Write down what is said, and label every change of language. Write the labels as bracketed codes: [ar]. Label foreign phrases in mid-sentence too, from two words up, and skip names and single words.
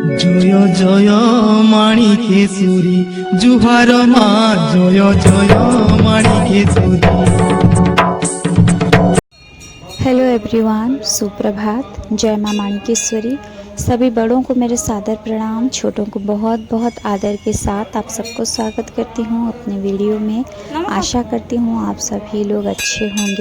[bn] জয় জয় মাণিকেশ্বরী জুহার মা জয় জয় মাণিকেশ্বরী। [en] Hello everyone, सुप्रभात। [hi] जय मां माणिकेश्वरी। सभी बड़ों को मेरे सादर प्रणाम, छोटों को बहुत बहुत आदर के साथ आप सबको स्वागत करती हूँ अपने वीडियो में। आशा करती हूँ आप सभी लोग अच्छे होंगे।